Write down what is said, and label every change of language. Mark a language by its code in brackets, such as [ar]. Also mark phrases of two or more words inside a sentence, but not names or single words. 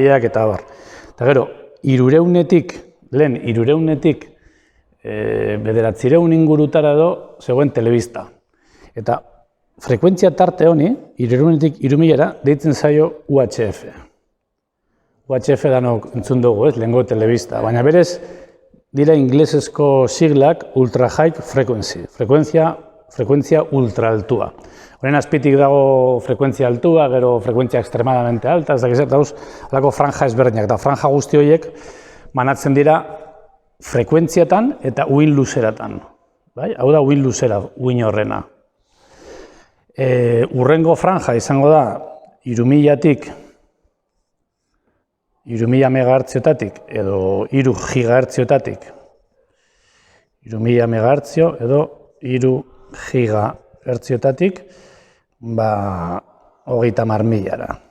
[eu] Eta gero, hirureunetik bederatzireun ingurutara edo zegoen telebista. Eta frekuentzia tarte honi, hirureunetik 3000-era, deitzen zaio UHF. UHF danok entzun dugu, lehengo telebista, baina berez dira inglesezko siglak [en] ultra high frequency, [eu] frekuentzia ultra altua. Horen azpitik dago frekuentzia altua, gero frekuentzia extremadamente alta, ez dakiz, dauz, alako franja ezberdinak, eta franja guzti horiek manatzen dira frekuentzietan eta uhin luzeratan. Bai? Hau da uhin luzera, uhin horrena. Urrengo franja izango da 3000-tik 3000 megahertziotatik edo 3 gigahertziotatik 3000 megahertzio edo 3 gigahertziotatik 30.000-ara.